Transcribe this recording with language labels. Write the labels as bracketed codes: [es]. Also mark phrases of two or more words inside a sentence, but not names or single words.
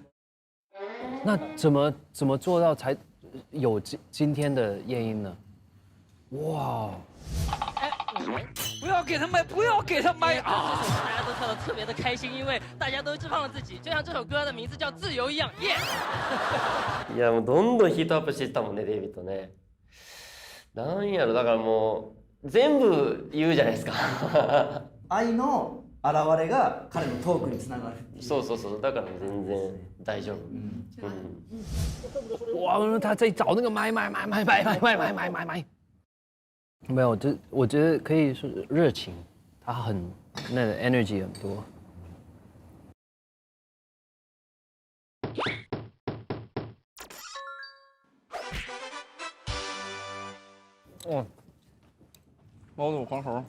[zh] 那怎么做到才有今天的夜莺呢？哇！不要给他麦，不要给他麦啊！这首大家都跳得特别的开心，因为大家都释放了自己，就像这首歌的名字叫《自由》一样，耶！ [ja] いやもうどんどんヒートアップしてたもんねデイビッドね。なんやろだからもう全部言うじゃないですか。愛の現れが彼のトークにつながる。そうだから全然大丈夫。 [zh] 哇！他在找那个麦，没有，我觉得可以是热情，他那个 energy 很多。猫肚黄喉。